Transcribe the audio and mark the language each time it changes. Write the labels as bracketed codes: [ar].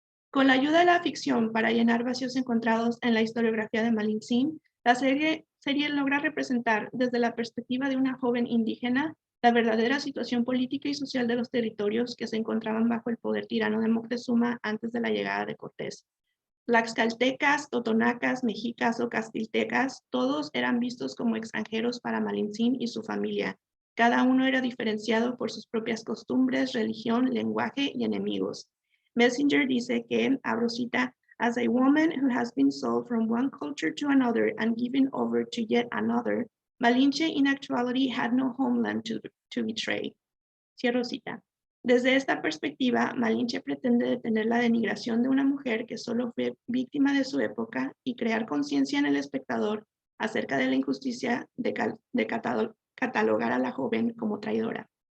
[es] Con la ayuda de la ficción para llenar vacíos encontrados en la historiografía de Malintzin, la serie logra representar desde la perspectiva de una joven indígena la verdadera situación política y social de los territorios que se encontraban bajo el poder tirano de Moctezuma antes de la llegada de Cortés. Tlaxcaltecas, totonacas, mexicas o castiltecas, todos eran vistos como extranjeros para Malintzin y su familia. Cada uno era diferenciado por sus propias costumbres, religión, lenguaje y enemigos. Messenger dice que a Rosita [en] As a woman who has been sold from one culture to another and given over to yet another, Malinche in actuality had no homeland to betray. [es] Cierro cita. Desde esta perspectiva, Malinche pretende detener la denigración de una mujer que solo fue víctima de su época y crear conciencia en el espectador acerca de la injusticia de catalogar a la joven como traidora.